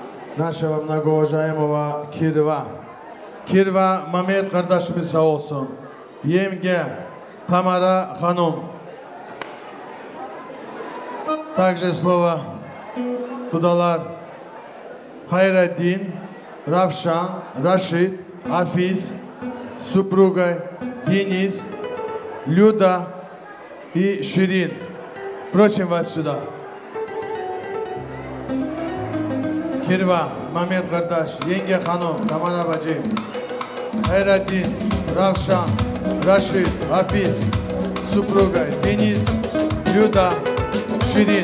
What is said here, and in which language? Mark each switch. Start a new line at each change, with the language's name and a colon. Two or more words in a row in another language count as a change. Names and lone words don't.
Russian: Нашего многоуважаемого Кирва.
Turkish: Кирва Мамед kardeşimiz sağ olsun. Yenge Tamara Hanım.
Russian: Также слово kudalar Хайраддин, Равшан, Рашид, Афиз, супругой Денис, Люда и Ширин. Просим вас сюда.
Turkish: Kirva, Mehmet kardeş, yenge hanım, Tamara bacı, Hayreddin, Ravşan, Raşid, Hafiz, Supruga, Deniz, Люда, Şirin.